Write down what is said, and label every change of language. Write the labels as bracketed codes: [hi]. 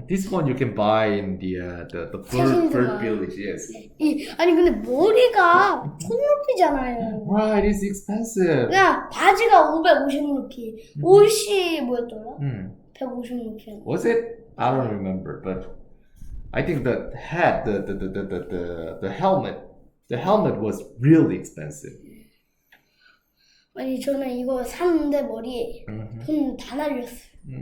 [en] This one you can buy in the bird village. Yes. [ko] 아니 근데 머리가 1000루피잖아요. [en] Right, it's expensive. [ko] 그냥 바지가 550루피. 옷이 뭐였더라? 150루피. [en] Was it? I don't remember, but I think the hat, the helmet was really expensive. [ko] 아니 저는 이거 샀는데 머리에 돈 다 날렸어요.